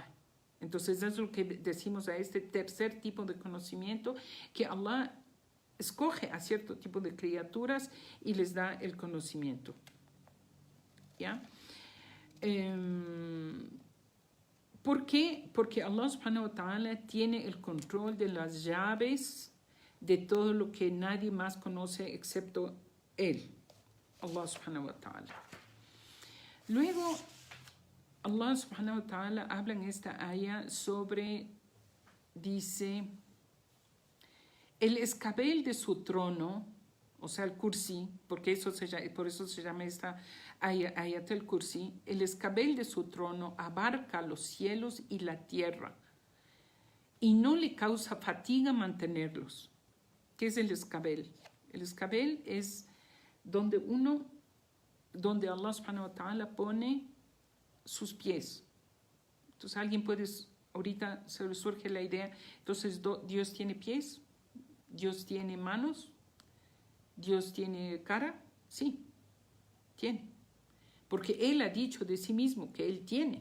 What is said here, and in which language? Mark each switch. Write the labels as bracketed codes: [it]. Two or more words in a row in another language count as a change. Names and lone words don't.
[es] Entonces, eso es lo que decimos a este tercer tipo de conocimiento, que Allah escoge a cierto tipo de criaturas y les da el conocimiento. ¿Ya? ¿Por qué? Porque [ar] الله سبحانه وتعالى [es] tiene el control de las llaves de todo lo que nadie más conoce excepto Él, [ar] الله سبحانه وتعالى. [es] Luego, [ar] الله سبحانه وتعالى [es] habla en esta aya sobre, dice, el escabel de su trono, o sea, el kursi, por eso se llama esta ayat el kursi, el escabel de su trono abarca los cielos y la tierra y no le causa fatiga mantenerlos. ¿Qué es el escabel? El escabel es donde [ar] الله سبحانه وتعالى [es] pone sus pies. Entonces alguien ahorita se le surge la idea, entonces Dios tiene pies, Dios tiene manos, Dios tiene cara, sí, tiene. Porque Él ha dicho de sí mismo que Él tiene.